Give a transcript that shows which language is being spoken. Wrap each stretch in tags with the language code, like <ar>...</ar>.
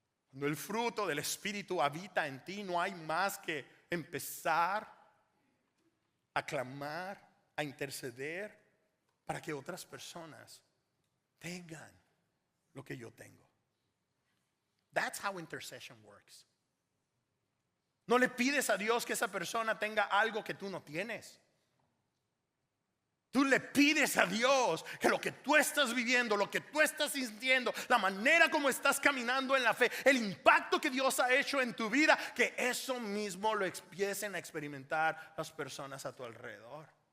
<es>Cuando el fruto del Espíritu habita en ti, no hay más que empezar a clamar, a interceder para que otras personas tengan lo que yo tengo.</es> <en>That's how intercession works.</en> <es>No le pides a Dios que esa persona tenga algo que tú no tienes. Tú le pides a Dios que lo que tú estás viviendo, lo que tú estás sintiendo, la manera como estás caminando en la fe, el impacto que Dios ha hecho en tu vida, que eso mismo lo empiecen a experimentar las personas a tu alrededor.</es>